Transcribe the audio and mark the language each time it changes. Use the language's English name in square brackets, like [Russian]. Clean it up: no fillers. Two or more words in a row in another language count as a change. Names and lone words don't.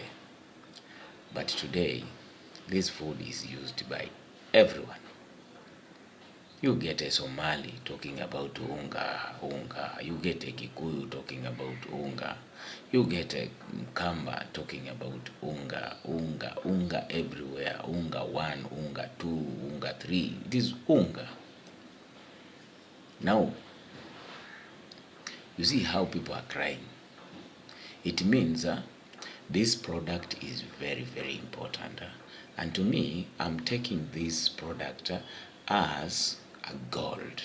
[English] But today, this food is used by everyone. You get a Somali talking about unga, unga. You get a Kikuyu talking about unga. You get a Mkamba talking about unga, unga, unga everywhere. Unga 1, unga 2, unga 3. It is unga. Now, you see how people are crying. It means this product is very, very important. And to me, I'm taking this product as a gold.